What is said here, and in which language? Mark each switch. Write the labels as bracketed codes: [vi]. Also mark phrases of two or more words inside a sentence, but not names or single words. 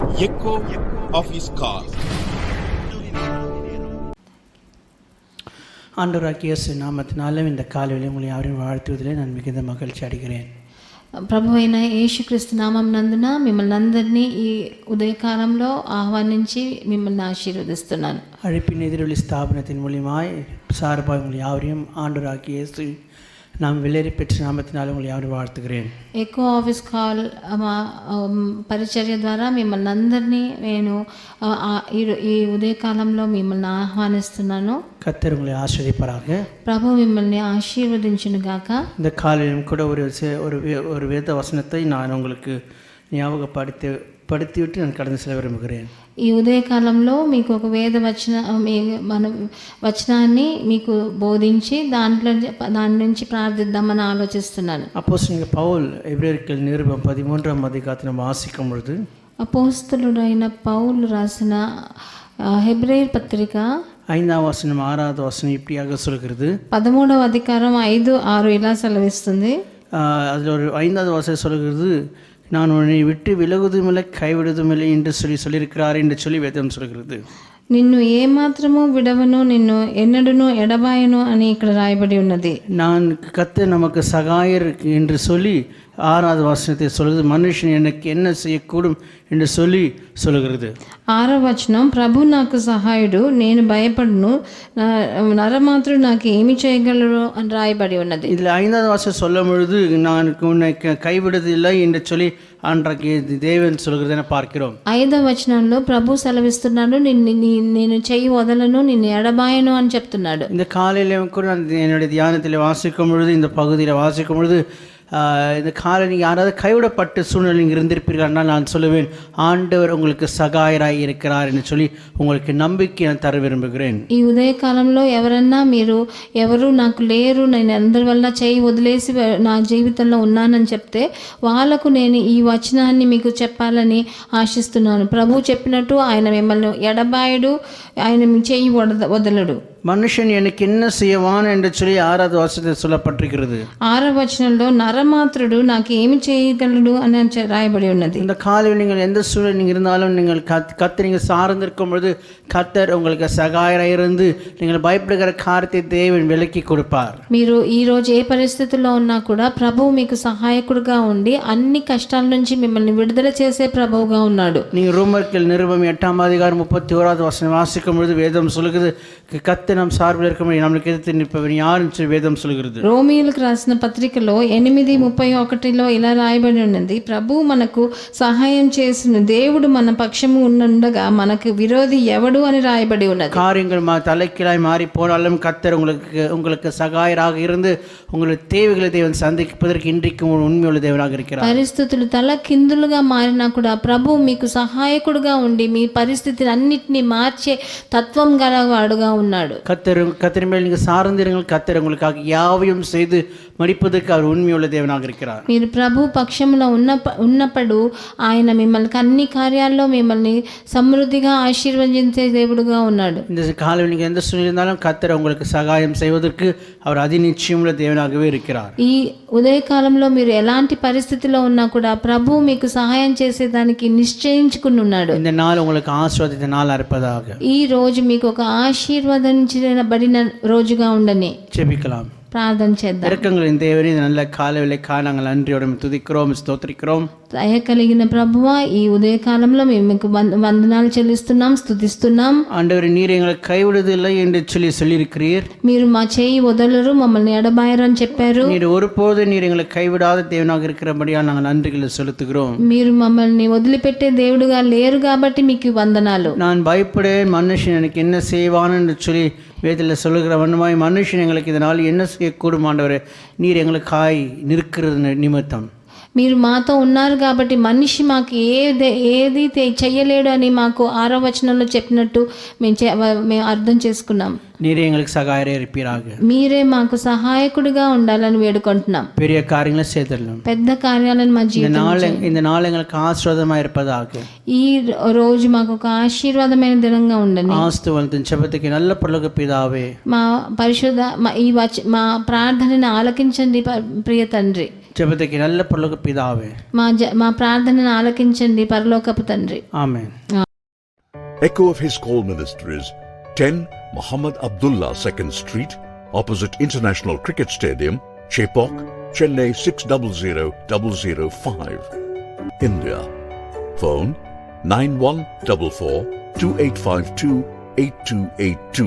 [en] echo of his call. [ta] ஆண்டவராகிய இயேசு நாமத்தினாலும் இந்த காலையில் உங்களை யாரையும் வாழ்த்துவதிலே நான் மிகுந்த மகிழ்ச்சி அடைகிறேன். [te] ప్రభు అయిన యేసుక్రీస్తు నామం నందున మిమ్మల్ని అందరినీ ఈ ఉదయకాలంలో ఆహ్వానించి మిమ్మల్ని ఆశీర్వదిస్తున్నాను. [ta] அழைப்பின் எதிரொலி ஸ்தாபனத்தின் மூலியமாய் சார்பாக உங்களை யாரையும் ஆண்டவராகிய இயேசு நாம் வெளியேறி பெற்ற நாமத்தினாலும் உங்களை யாரும் வாழ்த்துகிறேன். [te] ఎకో ఆఫీస్ కాల్ పరిచర్య ద్వారా మిమ్మల్ని అందరినీ నేను ఈ ఉదయకాలంలో మిమ్మల్ని ఆహ్వానిస్తున్నాను. [ta] கர்த்தர் உங்களை ஆசீர்வதிப்பாராக. [te] ప్రభు మిమ్మల్ని ఆశీర్వదించును గాక. [ta] இந்த காலையிலும் கூட ஒரு வேத வசனத்தை நான் உங்களுக்கு ஞாபகப்படுத்திவிட்டு நான் கடந்து செல்ல விரும்புகிறேன். [te] ఈ ఉదయకాలంలో మీకు ఒక వేద వచనాన్ని మీకు బోధించి దాని నుంచి ప్రార్థిద్దామని ఆలోచిస్తున్నాను. [ta] அப்போஸ்தலனாகிய பவுல் எபிரேயருக்கு நிருபம் 13ஆம் அதிகாரத்தை நாம் வாசிக்கும் பொழுது [te] అపోస్తలుడైన పౌలు రాసిన హెబ్రేయర్ పత్రిక [ta] 5ஆம் வசனம் 6வது வசனம் இப்படியாக சொல்கிறது. [te] 13వ అధికారం 5, 6 ఇలా సెలవిస్తుంది. [ta] அதில் ஒரு 5வது வசனம் சொல்கிறது, நான் உன்னை விட்டு விலகுவதுமில்லை கைவிடுவதுமில்லை என்று சொல்லியிருக்கிறார் என்று சொல்லி வேதம் சொல்கிறது. [te] నిన్ను ఏమాత్రము విడవను, నిన్ను ఎన్నడూను ఎడబాయను అని ఇక్కడ రాయబడి ఉన్నది. [ta] நான் கர்த்தர் நமக்கு சகாயர் என்று சொல்லி 6வது வசனத்தை சொல்கிறது, மனுஷன் எனக்கு என்ன செய்யக்கூடும் என்று சொல்லி சொல்கிறது. [te] 6వ వచనం, ప్రభు నాకు సహాయుడు, నేను భయపడను, నరమాత్రుడు నాకు ఏమి చేయగలరు అని రాయబడి ఉన్నది. [ta] இதில் 5வது வசனம் சொல்லும் பொழுது நான் உன்னை கைவிடுவதில்லை என்று சொல்லி அன்றைக்கு தேவன் சொல்கிறத பார்க்கிறோம். [te] 5వ వచనంలో ప్రభు సెలవిస్తున్నాడు, నేను చెయ్యి వదలను, నిన్ను ఎడబాయను అని చెప్తున్నాడు. [ta] இந்த காலையிலும் கூட நான் என்னுடைய தியானத்தில் வாசிக்கும் பொழுது, இந்த பகுதியில் வாசிக்கும் பொழுது, இந்த காலை நீங்கள் யாராவது கைவிடப்பட்ட சூழ்நிலை நீங்கள் இருந்திருப்பீர்கள், நான் சொல்லுவேன், ஆண்டவர் உங்களுக்கு சகாயராய் இருக்கிறார் என்று சொல்லி உங்களுக்கு நம்பிக்கை நான் தர விரும்புகிறேன். [te] ఈ ఉదయకాలంలో ఎవరన్నా ఎవరు నాకు లేరు, నేను అందరి వల్ల చేయి వదిలేసి నా జీవితంలో ఉన్నానని చెప్తే వాళ్ళకు నేను ఈ వచనాన్ని మీకు చెప్పాలని ఆశిస్తున్నాను. ప్రభు చెప్పినట్టు ఆయన మిమ్మల్ని ఎడబాయడు, ఆయన మీ చేయి వదలడు. [ta] மனுஷன் எனக்கு என்ன செய்வான் என்று சொல்லி 6வது வசனத்தில் சொல்லப்பட்டிருக்கிறது. [te] 6వ వచనంలో నరమాత్రుడు నాకు ఏమి చేయగలడు అని రాయబడి ఉన్నది. [ta] இந்த காலையில் நீங்கள் எந்த சூழல் நீங்கள் இருந்தாலும் நீங்கள் கர்த்தர் நீங்கள் சார்ந்திருக்கும் பொழுது கர்த்தர் உங்களுக்கு சகாயராக இருந்து நீங்கள் பயப்படுகிற காரியத்தை தேவன் விலக்கி கொடுப்பார். [te] మీరు ఈరోజు ఏ పరిస్థితుల్లో ఉన్నా కూడా ప్రభువు మీకు సహాయకుడుగా ఉండి అన్ని కష్టాల నుంచి మిమ్మల్ని విడుదల చేసే ప్రభువుగా ఉన్నాడు. [ta] நீங்கள் ரோமர்கள் நிருபம் 8ஆம் அதிகாரம் 31வது வசனம் வாசிக்கும் பொழுது வேதம் சொல்கிறது, கர்த்தர் நம் சார்பில் இருக்கும் நம்மளுக்கு எதிர்த்து நிற்பவன் யாருன்னு சொல்லி வேதம் சொல்கிறது. [te] రోమీయులకు రాసిన పత్రికలో 8:31 ఇలా రాయబడి ఉన్నది, ప్రభు మనకు సహాయం చేసిన దేవుడు మన పక్షము ఉండగా మనకు విరోధి ఎవడు అని రాయబడి ఉన్నది. [ta] காரியங்கள் தலைக்கீழாய் மாறி போனாலும் கர்த்தர் உங்களுக்கு சகாயராக இருந்து உங்களுடைய தேவைகளை தேவன் சந்திப்பதற்கு இன்றைக்கும் உண்மையுள்ள தேவனாக இருக்கிறார். [te] పరిస్థితులు తల కిందులుగా మారినా కూడా ప్రభు మీకు సహాయకుడుగా ఉండి మీ పరిస్థితిని అన్నిటినీ మార్చే తత్వం గలవాడుగా ఉన్నాడు. [ta] கர்த்தர் மேல் நீங்கள் சார்ந்திருங்கள், கர்த்தர் உங்களுக்காக யாவையும் செய்து மடிப்பதற்கு அவர் உண்மையுள்ள தேவனாக இருக்கிறார். [te] మీరు ప్రభు పక్షంలో ఉన్నప్పుడు ఆయన మిమ్మల్ని అన్ని కార్యాల్లో మిమ్మల్ని సమృద్ధిగా ఆశీర్వదించే దేవుడుగా ఉన్నాడు. [ta] இந்த காலையில் நீங்கள் எந்த சூழ்நிலை இருந்தாலும் கர்த்தர் உங்களுக்கு சகாயம் செய்வதற்கு அவர் அதிநிச்சயமுள்ள தேவனாகவே இருக்கிறார். [te] ఈ ఉదయకాలంలో మీరు ఎలాంటి పరిస్థితిలో ఉన్నా కూడా ప్రభు మీకు సహాయం చేసేదానికి నిశ్చయించుకుని ఉన్నాడు. [ta] இந்த நாள் உங்களுக்கு ஆசீர்வாதித்த நாளாக இருப்பதாக. [te] ఈ రోజు మీకు ఒక ఆశీర్వదించబడిన రోజుగా ఉండని. [ta] ஜெபிக்கலாம். [te] ప్రార్థన చేద్దాం. [ta] இரக்கங்களின் தேவனே, இந்த நல்ல காலையிலே நாங்கள் நன்றியோடு துதிக்கிறோம், ஸ்தோத்திரிக்கிறோம். [te] దయ కలిగిన ప్రభువా, ఈ ఉదయకాలంలో మేము మీకు వందనాలు చెల్లిస్తున్నాం, స్తుతిస్తున్నాం. [ta] ஆண்டவரே, நீர் எங்களை கைவிடுவதில்லை என்று சொல்லியிருக்கிறீர். [te] మీరు మా చేయి వదలరు, మమ్మల్ని ఎడబాయరు అని చెప్పారు. [ta] நீர் ஒருபோது நீர் எங்களை கைவிடாத தேவனாக இருக்கிறபடியால் நாங்கள் நன்றிகளை செலுத்துகிறோம். [te] మీరు మమ్మల్ని వదిలిపెట్టే దేవుడుగా లేరు కాబట్టి మీకు వందనాలు. [ta] நான் பயப்படேன், மனுஷன் எனக்கு என்ன செய்வான் என்று சொல்லி வேதத்தில் சொல்லுகிற வண்ணமாய் மனுஷன் எங்களுக்கு இதனால் என்ன செய்யக்கூடும் ஆண்டவரே, நீர் எங்களுக்காய் நிற்கிறது நிமித்தம். [te] మీరు మాతో ఉన్నారు కాబట్టి మనిషి మాకు ఏది చెయ్యలేడు అని మాకు 6వ వచనంలో చెప్పినట్టు మేము అర్థం చేసుకున్నాం. [ta] நீரே எங்களுக்கு சகாயரே இருப்பீராக. [te] మీరే మాకు సహాయకుడిగా ఉండాలని వేడుకుంటున్నాం. [ta] பெரிய காரியங்களை செய்தரலாம். [te] పెద్ద కార్యాలను మా జీవితంలో [ta] இந்த நாள் எங்களுக்கு ஆசீர்வாதமாக இருப்பதாக. [te] ఈ రోజు మాకు ఒక ఆశీర్వాదమైన దినంగా ఉండండి. [ta] ஆஸ்துவந்தம் செபுதகி நல்ல பரலோக பிதாவே, [te] మా పరిశుద్ధ మా ప్రార్థనని ఆలకించండి ప్రియ తండ్రి. [ta] ஜபதகி நல்ல பரலோக பிதாவே, [te] మా ప్రార్థనను ఆలకించండి పరలోకపు తండ్రి. ఆమేన్. [en] Echo of His Call Ministries, 10 Muhammad Abdullah 2nd Street, opposite International Cricket Stadium, Chepauk, Chennai 600005, India. Phone 914428528282.